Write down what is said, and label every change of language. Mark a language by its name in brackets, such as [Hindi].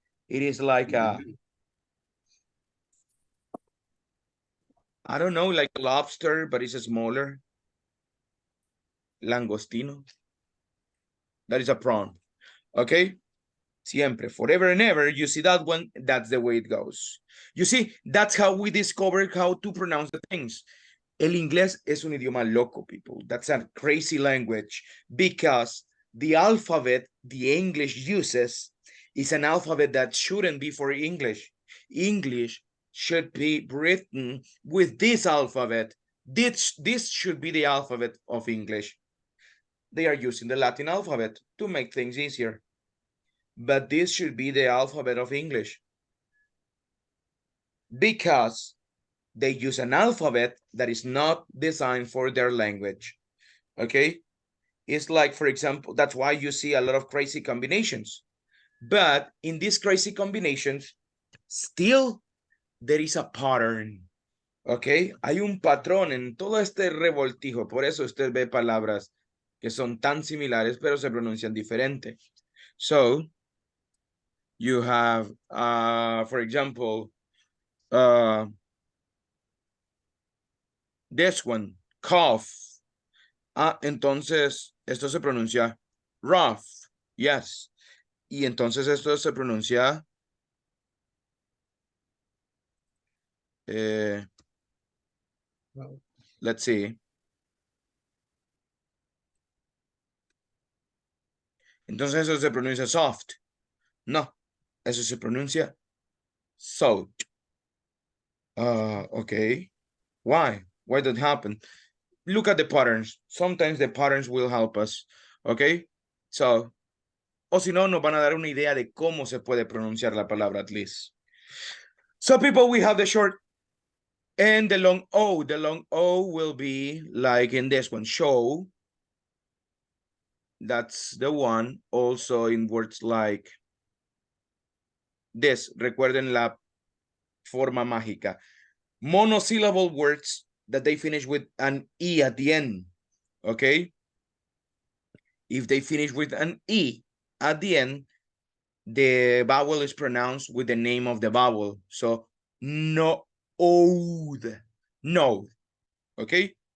[English] It is like a, I don't know, like a lobster, but it's smaller. Langostino. That is a prawn. Okay? Siempre, forever and ever, you see that one, that's the way it goes. You see, that's how we discovered how to pronounce the things. [Spanish] El inglés es un idioma loco, [English] people. That's a crazy language because the alphabet the English uses is an alphabet that shouldn't be for English. English should be written with this alphabet. This should be the alphabet of English. They are using the Latin alphabet to make things easier. But this should be the alphabet of English because they use an alphabet that is not designed for their language. Okay? It's like, for example, that's why you see a lot of crazy combinations. But in these crazy combinations, still there is a pattern. Okay? [Spanish] Hay un patrón en todo este revoltijo. Por eso usted ve palabras que son tan similares, pero se pronuncian diferente. [English] So, you have, for example, this one, cough. [Spanish] Entonces, esto se pronuncia rough, [English] yes. [Spanish] Y entonces esto se pronuncia [English] let's see. [Spanish] Entonces eso se pronuncia soft. No, eso se pronuncia soaked. [English] Okay. Why? Why did that happen? Look at the patterns. Sometimes the patterns will help us. Okay. [Spanish] So, o si no, nos van a dar una idea de cómo se puede pronunciar la palabra [English] at least. So, people, we have the short and the long O. The long O will be like in this one, show. That's the one. Also in words like this. [Spanish] Recuerden la forma mágica. [English] Monosyllable words that they finish with an E at the end. Okay? If they finish with an E at the end, the vowel is pronounced with the name of the vowel. So, no, oath, no. Okay?